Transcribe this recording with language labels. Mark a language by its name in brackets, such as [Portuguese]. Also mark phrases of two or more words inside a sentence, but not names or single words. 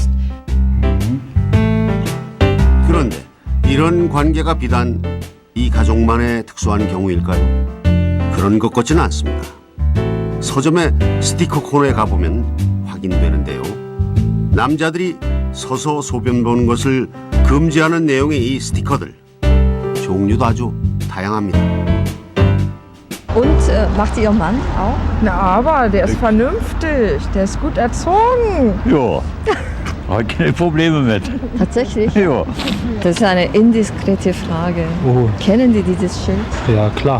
[Korean] 그런데 이런 관계가 비단 이 가족만의 특수한 경우일까요? 그런 것 같지는 않습니다. 서점의 스티커 코너에 가보면 확인되는데요. 남자들이 서서 소변 보는 것을 금지하는 내용의 이 스티커들, 종류도 아주 다양합니다. [German] Und macht ihr Mann auch? Na, aber der ist vernünftig, der ist gut erzogen. Ja, habe keine Probleme mit. Tatsächlich? Ja. Das ist eine indiskrete Frage. Oh, Kennen Sie dieses Schild? ja klar.